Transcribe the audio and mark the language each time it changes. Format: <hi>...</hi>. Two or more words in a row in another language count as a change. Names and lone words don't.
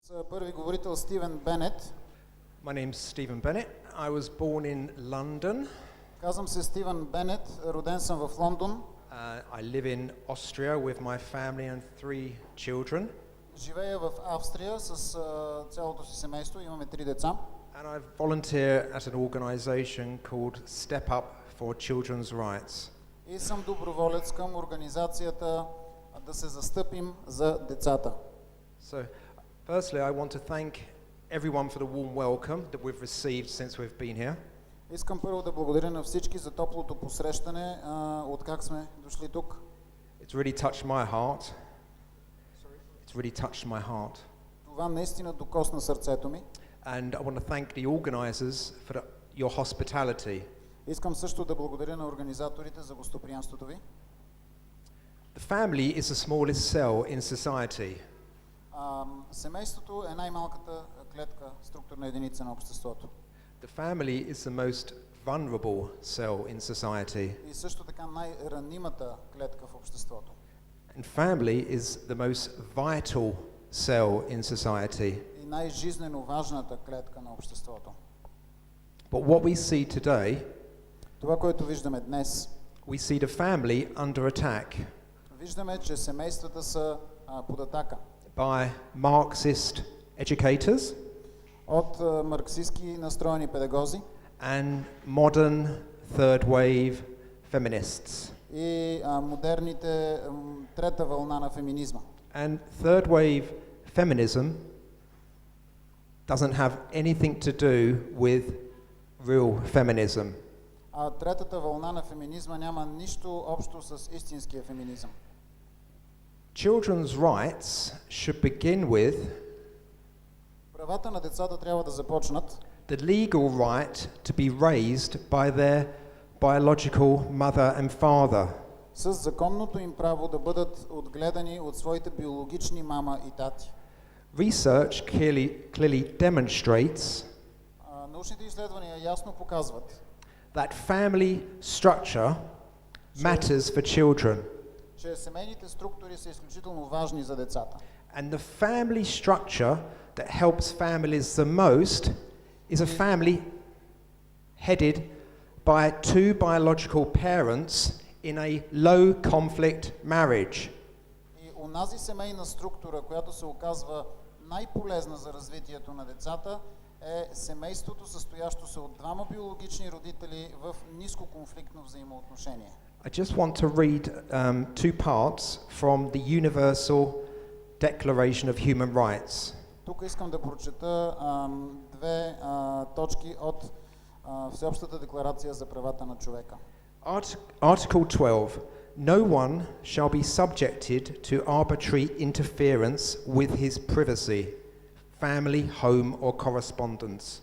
<bg>Първи говорител Стивън Бенет.</bg> <en>My name's Stivън Bennett. I was born in London.</en> <bg>Казвам се Стивън Бенет, роден съм в Лондон.</bg> <en>I live in Austria with my family and 3 children.</en> <bg>Живея в Австрия с цялото си семейство, имаме 3 деца.</bg> <en>And I volunteer at an organisation called Step Up for Children's Rights.</en> <bg>И съм доброволец към организацията да се застъпим за децата.</bg> <en>So, firstly, I want to thank everyone for the warm welcome that we've received since we've been here.</en> <bg>Искам първо да благодаря на всички за топлото посрещане, откак сме дошли тук.</bg> <en>It's really touched my heart. It's really touched my heart.</en> <bg>Това наистина докосна сърцето ми.</bg> <en>And I want to thank the organisers for your hospitality.</en> <bg>Искам също да благодаря на организаторите за гостоприемството ви.</bg> <en>The family is the smallest cell in society.</en> <bg>Семейството е най-малката клетка, структурна единица на обществото.</bg> <en>The family is the most vulnerable cell in society.</en> <bg>И също така най-ранимата клетка в обществото.</bg> <en>And family is the most vital cell in society.</en> <bg>И най-жизнено важната клетка на обществото.</bg> <en>But what we see today,</en> <bg>това, което виждаме днес,</bg> <en>we see the family under attack</en> <bg>виждаме, че семействата са под атака.</bg> <en>by Marxist educators</en> <bg>От марксистски настроени педагози</bg> <en>and modern third wave feminists.</en> <bg>и модерните трета вълна на феминизма.</bg> <en>And third wave feminism doesn't have anything to do with real feminism.</en> <bg>А третата вълна на феминизма няма нищо общо с истинския феминизъм.</bg> <en>Children's rights should begin with</en> <bg>Правата на децата трябва да започнат</bg> <en>the legal right to be raised by their biological mother and father.</en> <bg>с законното им право да бъдат отгледани от своите биологични мама и тати.</bg> <en>Research clearly demonstrates</en> <bg>Научните изследвания ясно показват,</bg> <en>that family structure matters for children.</en> <bg>че семейните структури са изключително важни за децата.</bg> <en>And the family structure that helps families the most is a family headed by 2 biological parents in a low conflict marriage.</en> <bg>И онази семейна структура, която се оказва най-полезна за развитието на децата, е семейството, състоящо се от 2 биологични родители в нискоконфликтно взаимоотношение.</bg> <en>I just want to read 2 parts from the Universal Declaration of Human Rights.</en> <bg>Тук искам да прочета 2 точки от Всеобщата декларация за правата на човека.</bg> <en>Article 12. No one shall be subjected to arbitrary interference with his privacy, family, home or correspondence.</en>